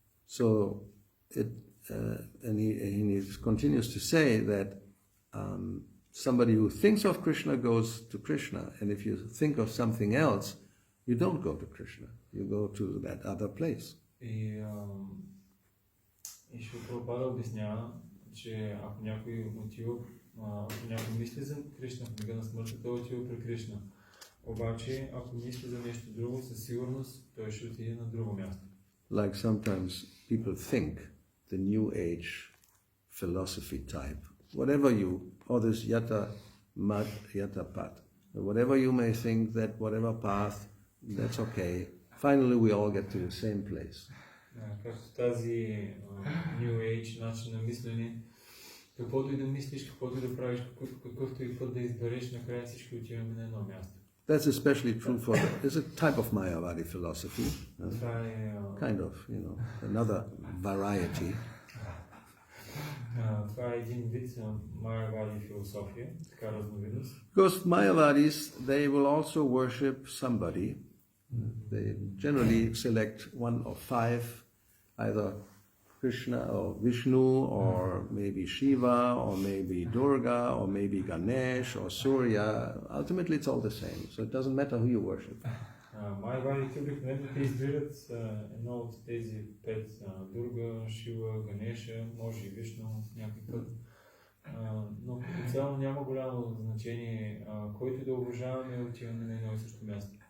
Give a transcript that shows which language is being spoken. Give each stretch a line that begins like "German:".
English: So and he continues to say that somebody who thinks of Krishna goes to Krishna, and if you think of something else, you don't go to Krishna. You go to that other place.
Bulgarian: И Шрила Прабхупада обяснява, че ако някой отива, ако някой мисли за Кришна в мига на смъртта, той отива при Кришна. Обаче, ако мисли за нещо друго, със сигурност той ще отиде на друго място.
English: Like sometimes people think the New Age philosophy type, whatever you, or this
Sanskrit: yata mad, yata pat,
English: whatever you may think that whatever path, that's okay. Finally, we all get to the same place.
Bulgarian: Както тази New Age начин на мислене, каквото и да мислиш, каквото и да правиш, какъвто и път да избереш, накрая всички отиваме на едно място.
English: That's especially true for it's a type of Mayavadi philosophy, kind of, another variety.
Bulgarian: Това е един вид Майявади философия, така разновидност.
English: Because Mayavadis, they will also worship somebody. They generally select one of five, either Krishna or Vishnu, or maybe Shiva, or maybe Durga, or maybe Ganesh, or Surya. Ultimately, it's all the same. So it doesn't matter who you worship.
Bulgarian: Майявадите обикновено те избират едно от тези 5, Дурга, Шива, Ганеша, може и Вишну някой път. Но по цяло няма голямо значение, който да уважаваме, отиваме на едно и също място.